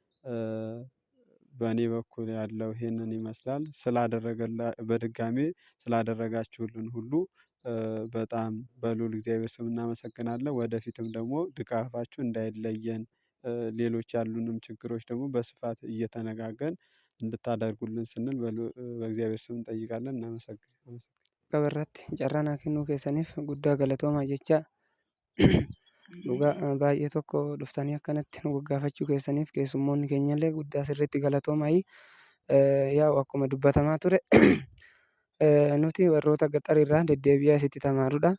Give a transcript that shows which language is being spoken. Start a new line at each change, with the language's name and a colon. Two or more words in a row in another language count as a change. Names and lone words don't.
Amharic: በእኔ በኩል ያለው ይሄንን ይመስላል። በድጋሜ ስላደረጋችሁልን ሁሉ በጣም በልዑል እግዚአብሔር ስም እናመሰግናለን። ወደፊትም ደግሞ ድጋፋችሁ እንዳይለየን፣ ሌሎች ያሉንም ችግሮች ደግሞ በስፋት እየተነጋገርን እንድታደርጉልን ስንል በእግዚአብሔር ስም እንጠይቃለን። እናመሰግናለን።
Oromo: Qabarratti carraa naa kennuu keessaniif guddaa galatoomaa jecha dhugaa baay'ee tokko dhuftanii akkanatti nu gaggaafachuu keessaniif keessummoonni keenyallee guddaa sirriitti galatoomaa. Yaa'u akkuma dubbatamaa ture nuti warroota gaxarirraa deddeebi'aa asitti tamaarudha.